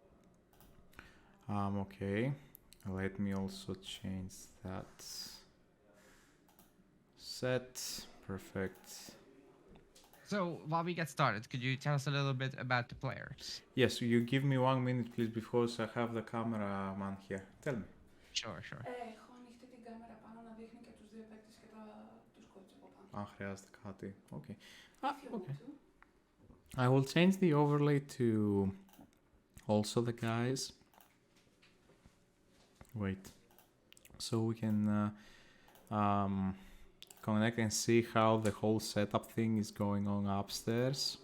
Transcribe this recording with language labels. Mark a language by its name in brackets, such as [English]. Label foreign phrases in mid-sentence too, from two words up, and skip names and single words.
[English] Okay. Let me also change that. Set. Perfect. So while we get started, could you tell us a little bit about the players? Yes, you give me 1 minute, please, because I have the cameraman here. Tell me. Sure. [Greek] Έχω ανοιχτή την κάμερα πάνω να δείχνει και τους δύο παίκτες και τους coach από πάνω. Αν χρειάζεται κάτι. [English] Okay. If you want Okay. to. I will change the overlay to also the guys. Wait. So we can connect and see how the whole setup thing is going on upstairs.